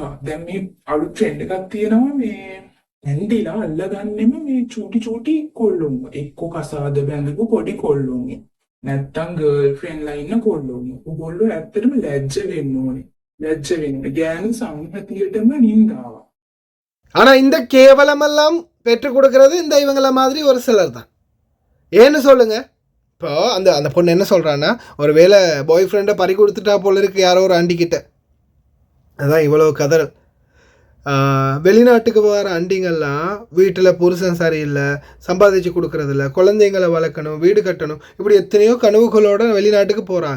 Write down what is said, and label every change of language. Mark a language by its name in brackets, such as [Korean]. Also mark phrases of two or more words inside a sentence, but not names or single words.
[Sinhala] දැන් මේ අලුත් ට්‍රෙන්ඩ් එකක් තියෙනවා මේ ඇන්ඩිලා අල්ලගන්නෙම මේ චූටි චූටි කොල්ලොන්. එක්ක කසාද බැඳපු පොඩි කොල්ලොන්. නැත්තම් [English] girl friends [Sinhala] ඉන්න කොල්ලොන්. ඔගොල්ලෝ ඇත්තටම ලැජ්ජ වෙන්න ඕනේ. ලැජ්ජ වෙන්න. ගෑනු සංහතියටම නින්දාවක්. [Tamil] ஆனால் இந்த கேவலமெல்லாம் பெற்றுக் கொடுக்கறது இந்த இவங்கள மாதிரி ஒரு சிலர் தான். ஏன்னு சொல்லுங்கள். இப்போ அந்த பொண்ணு என்ன சொல்கிறான்னா, ஒரு வேளை [English] boy friend [Tamil] பறி கொடுத்துட்டா போல இருக்குது யாரோ ஒரு ஆண்டிக்கிட்ட. அதுதான் இவ்வளோ கதறல். வெளிநாட்டுக்கு வர ஆண்டிங்கள்லாம் வீட்டில் புருஷன் சரியில்லை, சம்பாதிச்சு கொடுக்குறதில்ல, குழந்தைங்களை வளர்க்கணும், வீடு கட்டணும், இப்படி எத்தனையோ கனவுகளோடு வெளிநாட்டுக்கு போகிறாங்க.